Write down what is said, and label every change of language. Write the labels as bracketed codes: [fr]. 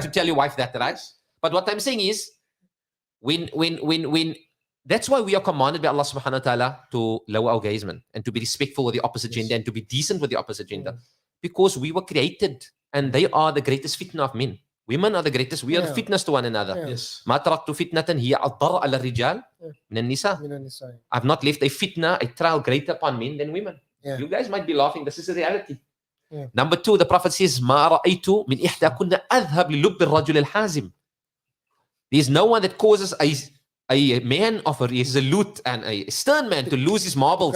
[en] to tell your wife that, right? But what I'm saying is, when that's why we are commanded by Allah subhanahu wa ta'ala to lower our gaze, man, and to be respectful with the opposite gender and to be decent with the opposite gender. Because we were created and they are the greatest fitna of men. Women are the greatest. We are Yeah. fitness to one another. Yeah. Yes. [ar] ما تركت فتنة هي أضر على الرجال من النساء. [en] You know what I'm saying? I've not left a fitna, a trial greater upon men than women. Yeah. You guys might be laughing. This is a reality. Yeah. Number 2, the Prophet says, [ar] ما رأيت من إحدى كنا أذهب للب الرجل الحازم. [en] There's no one that causes a man of a resolute and a stern man to lose his marbles